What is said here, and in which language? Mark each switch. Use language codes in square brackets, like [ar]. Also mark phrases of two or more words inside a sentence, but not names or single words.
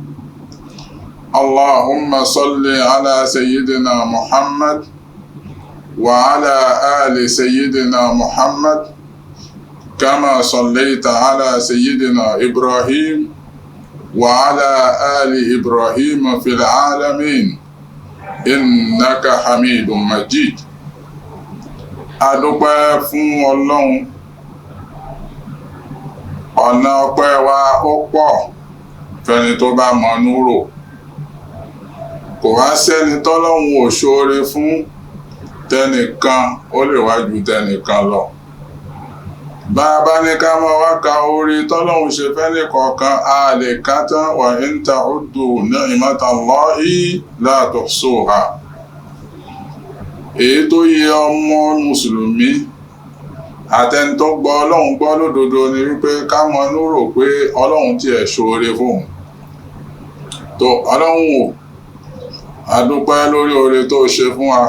[ar] اللهم صل على سيدنا محمد وعلى آل سيدنا محمد كما صليت على سيدنا إبراهيم وعلى آل إبراهيم في العالمين إنك حميد مجيد. [yo] adúpẹ́ fún Ọlọ́run. Ọ̀nà ọpẹ́ wa ó pọ̀ fẹ́ni tó bá mọnú rò. Kò wá sẹ́ni tọ́lọ́run ò ṣoore fún, tẹnìkan ó lè wá ju tẹnìkan lọ. Bá a bá ní ká máa wá ka oore tọ́lọ́run ṣe fẹ́ni kọ̀ọ̀kan, a lè ká tán. [ar] وإن تعدوا نعمة الله لا تحصوها. [yo] Èyí tó yẹ ọmọ mùsùlùmí àtẹni tó gbọ́ Ọlọ́run gbọ́ lódodo ni wípé ká mọnú rò pé Ọlọ́run tiẹ̀ ṣoore fóun. Tó Ọlọ́run ò, a dúpẹ́ lórí oore tó ṣe fún wa.